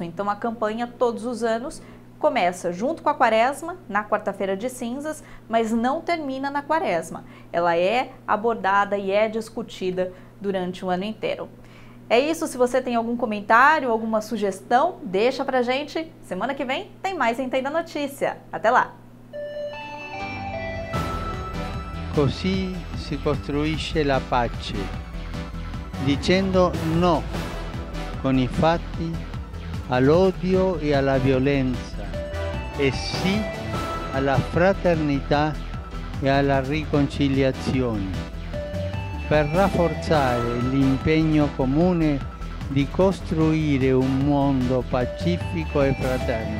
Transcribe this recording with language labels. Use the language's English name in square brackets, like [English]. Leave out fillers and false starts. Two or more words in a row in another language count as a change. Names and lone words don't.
[Portuguese] Então a campanha todos os anos começa junto com a quaresma, na quarta-feira de cinzas, mas não termina na quaresma. Ela é abordada e é discutida durante o ano inteiro. É isso, se você tem algum comentário, alguma sugestão, deixa pra gente. Semana que vem tem mais Entenda Notícia. Até lá! [Italian] Così si costruisce la pace, dicendo no con i fatti all'odio e alla violenza e sì alla fraternità e alla riconciliazione, per rafforzare l'impegno comune di costruire un mondo pacifico e fraterno.